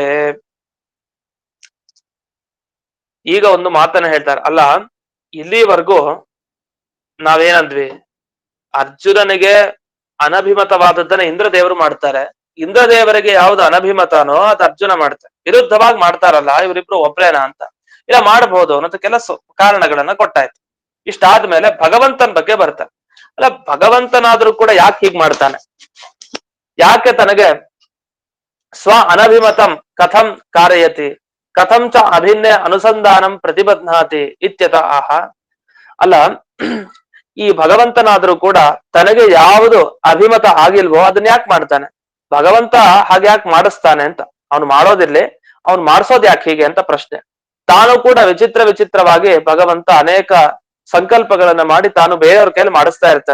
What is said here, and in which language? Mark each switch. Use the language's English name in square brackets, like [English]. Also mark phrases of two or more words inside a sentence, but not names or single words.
[Kannada] ಈಗ ಒಂದು ಮಾತನ್ನ ಹೇಳ್ತಾರೆ, ಅಲ್ಲ ಇಲ್ಲಿವರೆಗೂ ನಾವೇನಂದ್ವಿ, ಅರ್ಜುನನಿಗೆ ಅನಭಿಮತವಾದದ್ದನ್ನ ಇಂದ್ರದೇವರು ಮಾಡ್ತಾರೆ, ಇಂದ್ರದೇವರಿಗೆ ಯಾವ್ದು ಅನಭಿಮತನೋ ಅದು ಅರ್ಜುನ ಮಾಡ್ತಾರೆ. ವಿರುದ್ಧವಾಗಿ ಮಾಡ್ತಾರಲ್ಲ ಇವರಿಬ್ರು ಒಬ್ರೇನಾ ಅಂತ, ಇಲ್ಲ ಮಾಡಬಹುದು ಅನ್ನೋ ಕೆಲಸ ಕಾರಣಗಳನ್ನ ಕೊಟ್ಟಾಯ್ತು. ಇಷ್ಟಾದ್ಮೇಲೆ ಭಗವಂತನ ಬಗ್ಗೆ ಬರ್ತಾರೆ. ಅಲ್ಲ ಭಗವಂತನಾದ್ರೂ ಕೂಡ ಯಾಕೆ ಹೀಗ್ ಮಾಡ್ತಾನೆ, ಯಾಕೆ ತನಗೆ [Sanskrit] ಸ್ವ ಅನಭಿಮತಂ ಕಥಂ ಕಾರಯತಿ ಕಥಂ ಚ ಅಭಿನ್ಯ ಅನುಸಂಧಾನಂ ಪ್ರತಿಬಧ್ನಾತಿ ಇತ್ಯತ ಆಹ. [Kannada] ಅಲ್ಲ ಈ ಭಗವಂತನಾದ್ರೂ ಕೂಡ ತನಗೆ ಯಾವುದು ಅಭಿಮತ ಆಗಿಲ್ವೋ ಅದನ್ನ ಯಾಕೆ ಮಾಡ್ತಾನೆ, ಭಗವಂತ ಹಾಗೆ ಯಾಕೆ ಮಾಡಿಸ್ತಾನೆ ಅಂತ. ಅವನು ಮಾಡೋದಿರ್ಲಿ, ಅವ್ನು ಮಾಡಿಸೋದ್ ಯಾಕೆ ಹೀಗೆ ಅಂತ ಪ್ರಶ್ನೆ. ತಾನು ಕೂಡ ವಿಚಿತ್ರವಾಗಿ ಭಗವಂತ ಅನೇಕ ಸಂಕಲ್ಪಗಳನ್ನ ಮಾಡಿ ತಾನು ಬೇರೆಯವ್ರ ಕೈಲಿ ಮಾಡಿಸ್ತಾ ಇರ್ತಾನೆ.